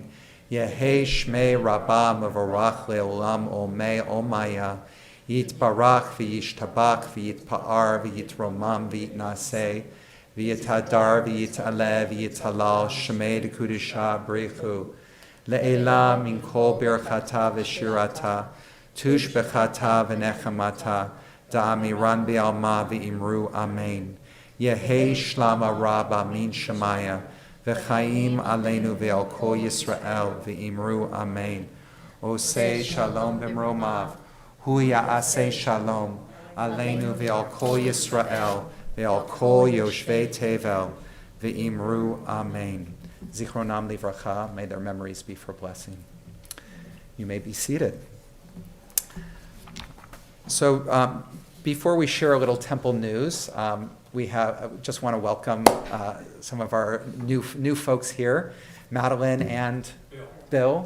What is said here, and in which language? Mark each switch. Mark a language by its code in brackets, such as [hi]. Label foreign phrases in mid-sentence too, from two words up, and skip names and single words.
[arc] יהא שמיה רבא מברך לעלם עמי עמיא יתברך וישתבח ויתפאר ויתרומם ויתנשא ויתהדר ויתעלה ויתהלל שמיה דקודשא בריכו לעלם מן כל ברכתא ושירתא תש בחתא ונחמתא דאמירן בעלמא ואמרו אמן. יהא שלמא רבא מן שמיא וחיים עלינו ועל כל ישראל ואמרו אמן. [he] עושה שלום במרומיו הוא יעשה שלום עלינו ועל כל ישראל ועל כל יושבי תבל ואמרו אמן. זכרונם לברכה, [en] may their memories be for blessing. You may be seated. So before we share a little temple news, just want to welcome some of our new folks here, Madeline and Bill.